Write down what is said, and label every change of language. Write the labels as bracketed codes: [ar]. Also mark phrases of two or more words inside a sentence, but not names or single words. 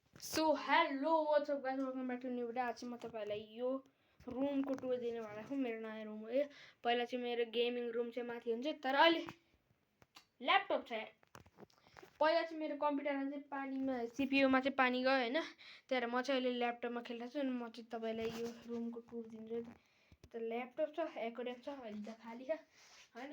[en] So hello what's up guys, welcome back to new video. [ne] आज मैं तपाईँलाई यो रुमको टुर दिने वाला छु। मेरो नयाँ रुम हो यो। पहिला चाहिँ मेरो गेमिङ रुम चाहिँ माथि हुन्छ, तर अहिले ल्यापटप छ यार। पहिला चाहिँ मेरो कम्प्युटरमा चाहिँ पानीमा सीपीयूमा चाहिँ पानी गयो हैन, त्यही म चाहिँ अहिले ल्यापटपमा खेलिरहेको छु। अनि म चाहिँ तपाईँलाई यो रुमको टुर दिन्छु। त ल्यापटप छ, एकोडेक छ, अहिले त खाली छ हैन।